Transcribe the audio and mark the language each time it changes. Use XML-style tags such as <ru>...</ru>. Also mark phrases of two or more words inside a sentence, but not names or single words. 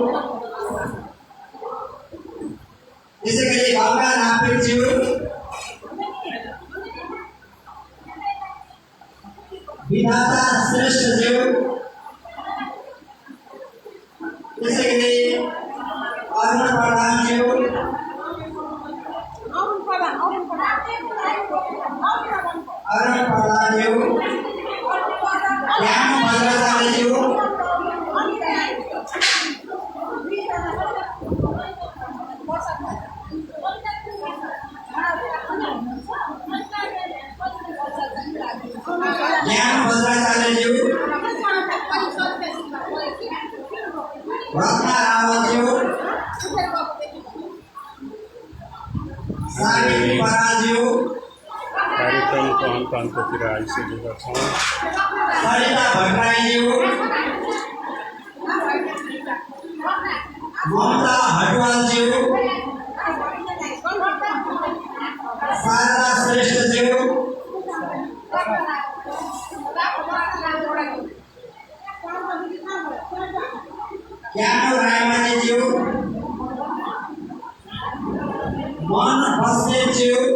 <ne>त्यसै गरी गङ्गा नापिकज्यू विधाता श्रेष्ठज्यू त्यसै गरी अरुण प्रधानज्यू अरुण प्रधानज्यू ज्ञान भद्राचार्यज्यू ज्ञान भद्राचार्यज्यू रत्ना रावतज्यू सावित्री बराज्यू कार्यक्रमको अन्त्यतिर आइसकेका छौँ। सरिता भट्टराईज्यू ममता हटवालज्यू शारदा श्रेष्ठज्यू ज्ञानो रायमानेज्यू मन बस्नेतज्यू</ne>